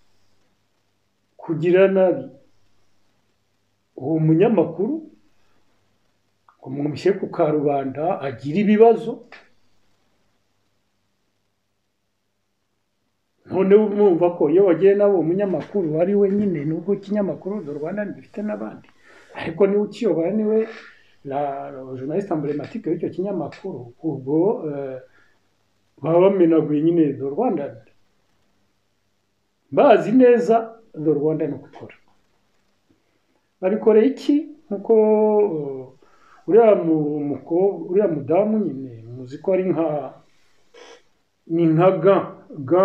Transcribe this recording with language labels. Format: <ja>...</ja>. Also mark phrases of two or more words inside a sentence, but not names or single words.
<rw>uwo munyamakuru ngo mumushyire ku karubanda agira ibibazo none mwumva ko iyo wagiye nabo umunyamakuru ari we nyine nubwo ikinyamakuru The Rwanda gifite n'abandi ariko niwe ukiyobora niwe</rw> <fr>la journaliste emblématique</fr> <rw>y'icyo kinyamakuru ubwo baba bamenaguye nyine The Rwanda bazi neza The Rwanda no gukora babikoreye iki nkuko uriya mudamu nyine muzi ko ari nka ga</rw>